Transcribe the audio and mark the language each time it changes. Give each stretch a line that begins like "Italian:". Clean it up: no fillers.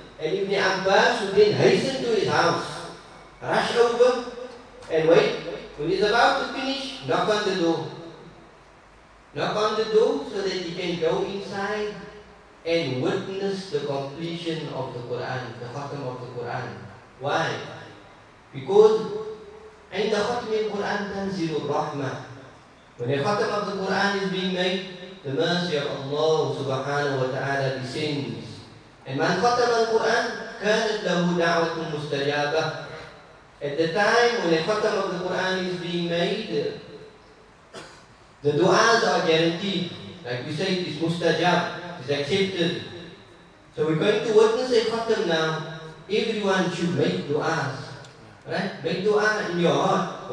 English: And Ibn Abbas would then hasten to his house, rush over and wait. When he's about to finish, knock on the door. Knock on the door so that he can go inside and witness the completion of the Quran, the khatam of the Quran. Why? Because
Arabic: عند ختم القرآن تنزل الرحمة.
English: When the khatam of the Quran is being made, the mercy of Allah subhanahu wa ta'ala descends. And
Arabic: من ختم القرآن كانت له دعوة مستجابة.
English: At the time when the khatam of the Quran is being made, the du'as are guaranteed. Like we say, it's mustajab, it's accepted. So we're going to witness a khatam now. Everyone should make du'as, right? Make du'a in your heart.